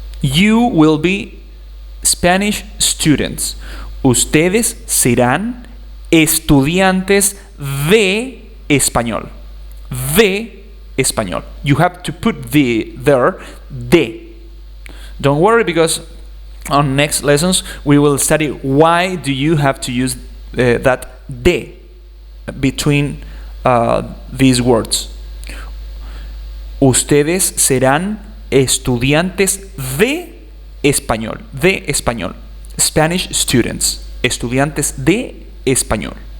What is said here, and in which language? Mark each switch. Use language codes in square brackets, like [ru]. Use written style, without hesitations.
[en] You will be Spanish students. [es] Ustedes serán estudiantes de español. De español. [en] You have to put the there, de. Don't worry, because on next lessons we will study why do you have to use that de between these words. [es] Ustedes serán estudiantes de español. De español. [en] Spanish students. [es] Estudiantes de español.